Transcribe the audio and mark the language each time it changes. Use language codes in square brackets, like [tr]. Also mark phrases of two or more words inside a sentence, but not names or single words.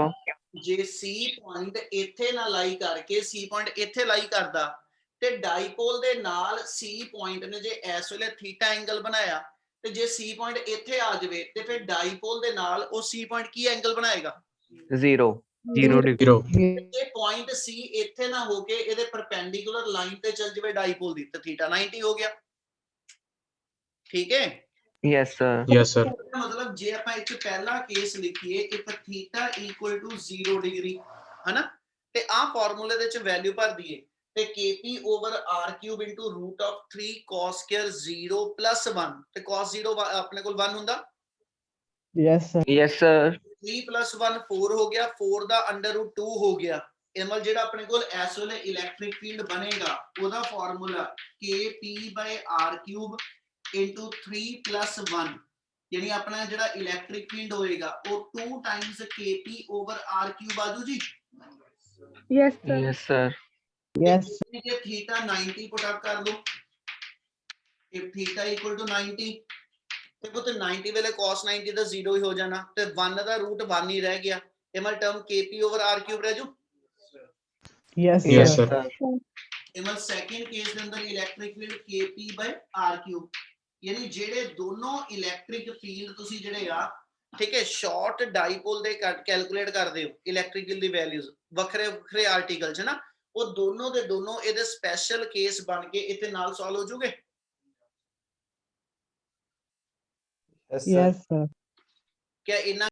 [pa] ਜੇ [en] C point [pa] ਇੱਥੇ ਨਾ ਲਾਈ ਕਰਕੇ [en] C point [pa] ਇੱਥੇ ਲਾਈ ਕਰਦਾ ਤੇ ਡਾਈਪੋਲ ਦੇ ਨਾਲ [en] C point [pa] ਨੇ ਜੇ ਇਸ ਵੇਲੇ [en] theta angle [pa] ਬਣਾਇਆ ਤੇ ਜੇ [en] C point [pa] ਇੱਥੇ ਆ ਜਾਵੇ ਤੇ ਫਿਰ ਡਾਈਪੋਲ ਦੇ ਨਾਲ ਉਹ [en] C point [pa] ਕੀ ਐਂਗਲ ਬਣਾਏਗਾ? [en] 0. 0 degree. Zero. [pa] ਇਹ [en] point C [pa] ਇੱਥੇ ਨਾ ਹੋ ਕੇ ਇਹਦੇ [en] perpendicular line [pa] ਤੇ ਚੱਲ ਜਾਵੇ ਡਾਈਪੋਲ ਦੀ ਤੇ ਥੀਟਾ 90 ਹੋ ਗਿਆ। ਠੀਕ ਹੈ। [en] Yes, sir. Yes, sir. [pa] ਮਤਲਬ ਜੇ ਆਪਾਂ ਇੱਥੇ ਪਹਿਲਾ ਕੇਸ ਲਿਖੀਏ [en] if θ equal to 0 [pa] ਡਿਗਰੀ ਹਨਾ ਤੇ ਆ ਫਾਰਮੂਲੇ ਦੇ ਵਿੱਚ ਵੈਲਿਊ ਭਰ ਦਈਏ ਤੇ [en] kp over r cube into root of 3 cos square 0 plus 1 [pa] ਤੇ cos 0 ਆਪਣੇ ਕੋਲ 1 ਹੁੰਦਾ। [en] Yes, sir. Yes, sir. [pa] 3 plus 1 4 ਹੋ ਗਿਆ, 4 ਦਾ [en] under root [pa] 2 ਹੋ ਗਿਆ। ਇਹ ਮਤਲਬ ਜਿਹੜਾ ਆਪਣੇ ਕੋਲ ਇਸ ਵੇਲੇ [en] electric field [pa] ਬਣੇਗਾ ਉਹਦਾ ਫਾਰਮੂਲਾ [en] kp by r cube into 3 plus 1 [hi] यानी अपना [pa] ਜਿਹੜਾ [en] electric field [pa] ਹੋਏਗਾ ਉਹ [en] 2 times kp over r cube [pa] ਆਜੂ ਜੀ। [en] Yes, sir. Yes. [pa] ਜੇ ਥੀਟਾ 90 [en] put up [pa] ਕਰ ਦੋ [en] if theta equal to 90 [pa] ਤੇ ਪੁੱਤ 90 ਵੇਲੇ cos 90 ਦਾ 0 ਹੀ ਹੋ ਜਾਣਾ ਤੇ 1 ਦਾ ਰੂਟ 1 ਹੀ ਰਹਿ ਗਿਆ। ਇਹ ਮਤਲਬ [en] term kp over r cube [pa] ਰਹਿ ਜੂ। [en] Yes, Yes, sir. sir. [pa] ਇਹ ਮਤਲਬ [en] second case [pa] ਦੇ ਅੰਦਰ [en] electric field kp by r cube [pa] यानी ਜਿਹੜੇ ਦੋਨੋਂ [en] electric field [pa] ਤੁਸੀਂ ਜਿਹੜੇ ਆ ਠੀਕ ਹੈ [en] short dipole [pa] ਦੇ ਕੈਲਕੂਲੇਟ ਕਰਦੇ ਹੋ [en] electric field [pa] ਦੀ ਵੈਲਿਊਜ਼ ਵੱਖਰੇ ਵੱਖਰੇ ਆਰਟੀਕਲ ਚ ਨਾ ਉਹ ਦੋਨੋਂ ਦੇ ਦੋਨੋਂ ਇਹਦੇ [en] special case [pa] ਬਣ ਕੇ ਇੱਥੇ ਨਾਲ ਸੋਲਵ ਹੋ ਜੂਗੇ। [en] Yes, sir. [hi] क्या इन्ना